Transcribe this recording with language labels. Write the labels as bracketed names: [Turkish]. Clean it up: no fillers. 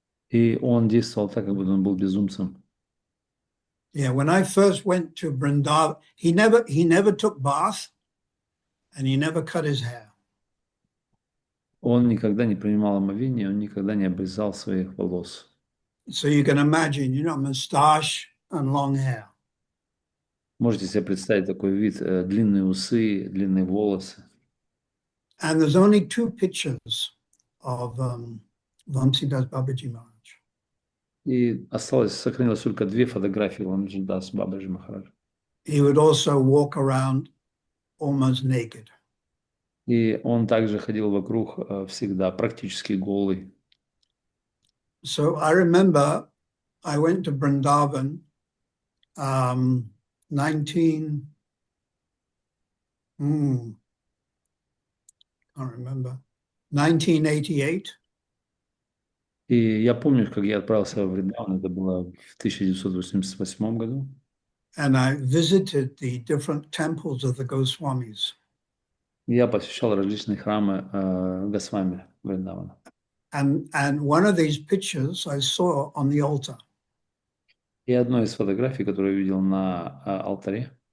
[Russian] И он действовал так, как будто он был безумцем. [English] Yeah, when I first went to Vrindavan, he never took bath and he never cut his hair. [Russian] Он никогда не принимал омовение, он никогда не обрезал своих волос. [English] So you can imagine, mustache and long hair. [Russian] Можете себе представить такой вид, длинные усы, длинные волосы. [English] And there's only 2 pictures of Vamsidas Babaji Maharaj. [Russian] И сохранилось только 2 фотографии Вамшидас Бабаджи Махараджа. [English] He would also walk around almost naked. [Russian] И он также ходил вокруг всегда практически голый. [English] So I remember I went to Vrindavan 1988. [Russian] И я помню, как я отправился в Вриндаван, это было в 1988 году. [English] And I visited the different temples of the Goswamis. [Russian] Я посещал различные храмы Госвами Вриндавана. [English] And one of these pictures I saw on the altar. [Russian] И одной из фотографий, которую я видел на алтаре.